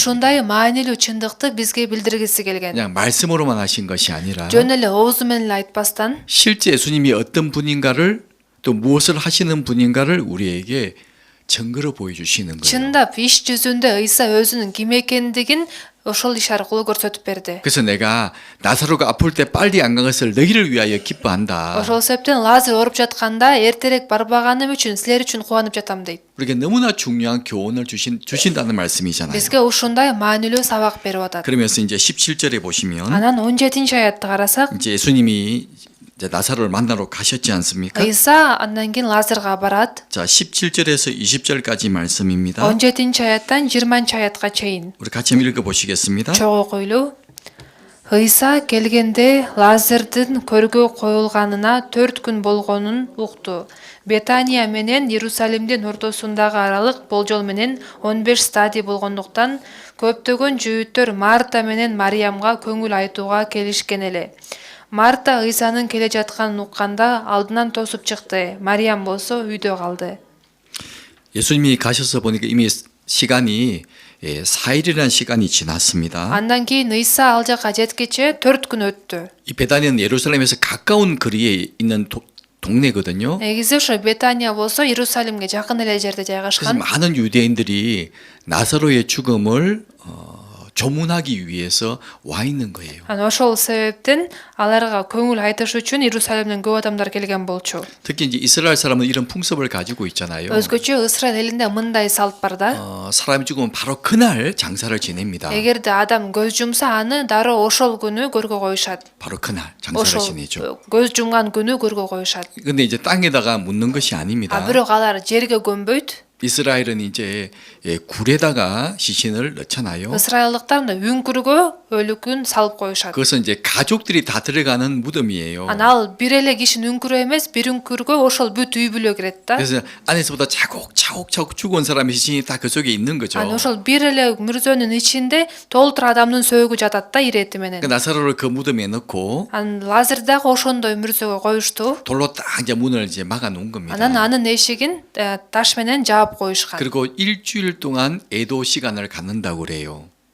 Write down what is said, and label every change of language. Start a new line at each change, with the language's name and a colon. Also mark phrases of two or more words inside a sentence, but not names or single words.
Kyrgyz: Ушундай маанилүү чындыкты бизге билдиргиси келген.
Korean: 그냥 말씀으로만 하신 것이 아니라
Kyrgyz: Жөн эле оозу менен эле айтпастан,
Korean: 실제 예수님이 어떤 분인가를 또 무엇을 하시는 분인가를 우리에게 증거로 보여주시는 거예요.
Kyrgyz: чындап иш жүзүндө Ыйса өзүнүн ким экендигин ошол иш аркылуу көрсөтүп берди.
Korean: 그래서 내가 나사로가 아플 때 빨리 안 간 것을 너희를 위하여 기뻐한다.
Kyrgyz: Ошол себептен Лазар ооруп жатканда эртерээк барбаганым үчүн силер үчүн кубанып жатам дейт.
Korean: 우리에게 너무나 중요한 교훈을 주신다는 말씀이잖아요.
Kyrgyz: Бизге ушундай маанилүү сабак берип атат.
Korean: 그러면서 이제 17절에 보시면
Kyrgyz: Анан 17-аятты карасак,
Korean: 이제 예수님이 이제 나사로를 만나러 가셨지 않습니까?
Kyrgyz: Ыйса андан кийин Лазарга барат.
Korean: 자, 17절에서 20절까지 말씀입니다.
Kyrgyz: 17-аяттан 20-аятка чейин.
Korean: 우리 같이 한번 읽어 보시겠습니다.
Kyrgyz: Чогуу окуйлуу. Ыйса келгенде Лазардын көргө коюлганына 4 күн болгонун укту. Бетания менен Иерусалимдин ортосундагы аралык болжол менен 15 стадий болгондуктан көптөгөн жүйүттөр Марта менен Мариямга көңүл айтууга келишкен эле. Марта Ыйсанын келе жатканын укканда алдынан тосуп чыкты. Мариям болсо үйдө калды.
Korean: 예수님이 가셔서 보니까 이미 시간이 4일이라는 시간이 지났습니다.
Kyrgyz: Андан кийин Ыйса ал жака жеткече 4 күн өттү.
Korean: 이 베다니는 예루살렘에서 가까운 거리에 있는 동네거든요.
Kyrgyz: Негизи ошо Бетания болсо Иерусалимге жакын эле жерде
Korean: 그래서
Kyrgyz: жайгашкан.
Korean: 많은 유대인들이 나사로의 죽음을 조문하기 위해서 와 있는 거예요.
Kyrgyz: Анан ошол себептен аларга көңүл айтыш үчүн Иерусалимден көп адамдар келген болчу.
Korean: 특히 이제 이스라엘 사람은 이런 풍습을 가지고 있잖아요.
Kyrgyz: Өзгөчө Исраил элинде мындай салт бар да.
Korean: 사람이 죽으면 바로 그날 장사를 지냅니다.
Kyrgyz: Эгерде адам көз жумса, аны дароо ошол күнү көргө коюшат.
Korean: 바로 그날 장사를
Kyrgyz: Ошол
Korean: 지내죠.
Kyrgyz: көз жумган күнү көргө коюшат.
Korean: 근데 이제 땅에다가 묻는 것이 아닙니다.
Kyrgyz: Бирок алар жерге көмбөйт.
Korean: 이스라엘은 이제 굴에다가 시신을 넣잖아요.
Kyrgyz: Исраилдыктар мында үңкүргө өлүкүн салып коюшат.
Korean: 그것은 이제 가족들이 다 들어가는 무덤이에요.
Kyrgyz: Анан ал бир эле кишинин үңкүрү эмес, бир үңкүргө ошол бүт үй бүлө кирет да.
Korean: 그래서 안에서부터 차곡차곡 죽은 사람의 시신이 다 그 속에 있는 거죠.
Kyrgyz: Анан ошол бир эле мүрзөнүн ичинде толтур адамдын сөөгү жатат да, ирети менен.
Korean: 그 나사로를 그 무덤에 넣고
Kyrgyz: Анан Лазар дагы ошондой мүрзөгө коюшту.
Korean: 돌로 딱 이제 문을 이제 막아 놓은 겁니다.
Kyrgyz: Анан анын эшигин таш менен жаап коюшкан.
Korean: 그리고 일주일 동안 애도 시간을 갖는다고 그래요.